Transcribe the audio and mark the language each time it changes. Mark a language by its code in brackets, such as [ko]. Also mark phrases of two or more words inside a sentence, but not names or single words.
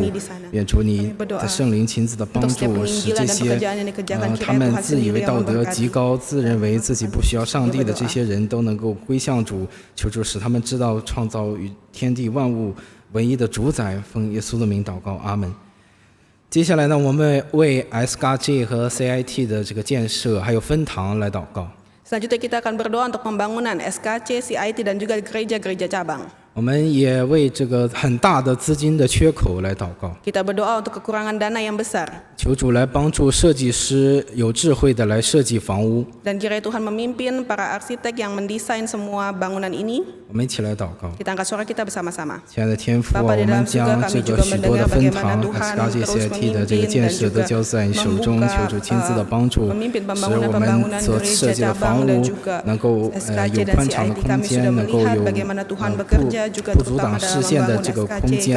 [zh] 愿主你的圣灵亲自的帮助，使这些他们自以为道德极高、自认为自己不需要上帝的这些人都能够归向主。求主使他们知道创造与天地万物唯一的主宰。奉耶稣的名祷告，阿门。接下来呢，我们为 SKJ 和 CIT 的这个建设还有分堂来祷告。 [id] Selanjutnya kita akan berdoa untuk pembangunan SKC, CIT dan juga gereja-gereja cabang. [zh] 我们也为这个很大的资金的缺口来祷告。 [id] Kita berdoa untuk kekurangan dana yang besar. [zh] 求主来帮助设计师有智慧的来设计房屋。 [id] Dan kiranya Tuhan memimpin para arsitek yang mendesain semua bangunan ini. [zh] 我们一起来祷告。 [id] Kita angkat suara kita bersama-sama. [zh] 亲爱的天父啊，我们将这个许多的分堂 SKJ CIT 的这个建设都交在你手中，求主亲自的帮助，使我们所设计的房屋能够有宽敞的空间，能够有不阻挡视线的这个空间。